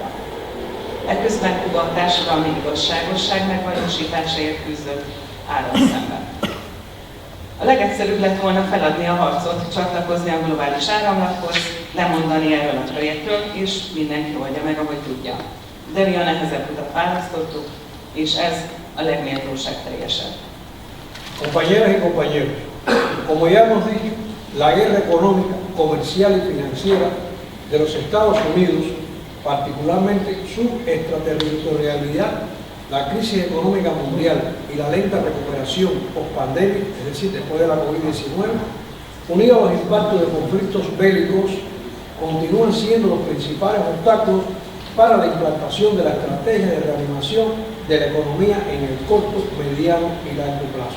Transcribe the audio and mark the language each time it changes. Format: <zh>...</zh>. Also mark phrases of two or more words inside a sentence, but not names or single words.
<hu>Ekközben Kuba a társadalmi igazságosság megvalósításáért küzdött áron szemben. A legegyszerűbb lett volna feladni a harcot, csatlakozni a globális áramlathoz, lemondani erről a projektről, és mindenki oldja meg, ahogy tudja. De mi a nehezebb utat választottuk, és ez a legméltóságteljesebb.</hu> <es>Compañeras y compañeros, como ya hemos dicho, la guerra económica, comercial y financiera de los Estados Unidos, particularmente su extraterritorialidad, la crisis económica mundial y la lenta recuperación post-pandemia, es decir, después de la COVID-19, unido a los impactos de conflictos bélicos, continúan siendo los principales obstáculos para la implantación de la estrategia de reanimación de la economía en el corto, mediano y largo plazo.</es>